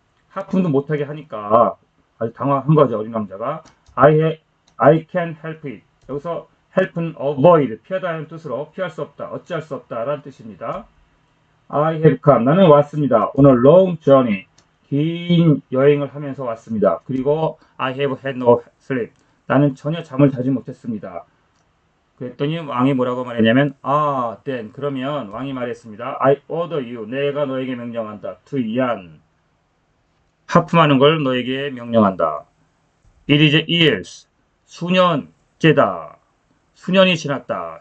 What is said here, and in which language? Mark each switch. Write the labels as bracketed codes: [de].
[ko] 하품도 못하게 하니까 아주 당황한 거죠. 어린 왕자가. [en] I can help it. [ko] 여기서 help는 avoid, 피하다는 뜻으로 피할 수 없다, 어찌할 수 없다 라는 뜻입니다. [en] I have come. [ko] 나는 왔습니다. [en] On a long journey. [ko] 긴 여행을 하면서 왔습니다. 그리고 [en] I have had no sleep. [ko] 나는 전혀 잠을 자지 못했습니다. 그랬더니 왕이 뭐라고 말했냐면 [en] then [ko] 그러면 왕이 말했습니다. [en] I order you. [ko] 내가 너에게 명령한다. [en] to yawn. [ko] 하품하는 걸 너에게 명령한다. [en] It is years. [ko] 수년째다. 수년이 지났다.